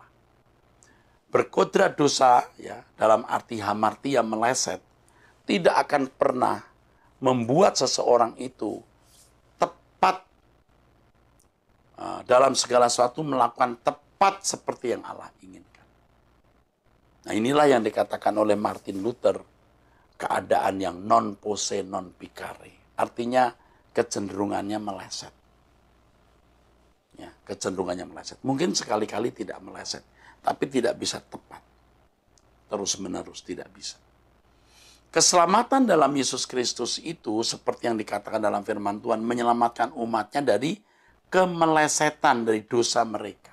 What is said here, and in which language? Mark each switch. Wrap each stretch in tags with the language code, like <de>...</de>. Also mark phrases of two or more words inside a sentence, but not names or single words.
<id>Berkodrat dosa, ya, dalam arti hamartia meleset, tidak akan pernah membuat seseorang itu tepat dalam segala sesuatu, melakukan tepat seperti yang Allah inginkan. Nah, inilah yang dikatakan oleh Martin Luther, keadaan yang</id> <la>non posse non picare.</la> <id>Artinya kecenderungannya meleset. Ya, kecenderungannya meleset. Mungkin sekali-kali tidak meleset, tapi tidak bisa tepat. Terus-menerus tidak bisa. Keselamatan dalam Yesus Kristus itu seperti yang dikatakan dalam firman Tuhan, menyelamatkan umatnya dari kemelesetan, dari dosa mereka.</id>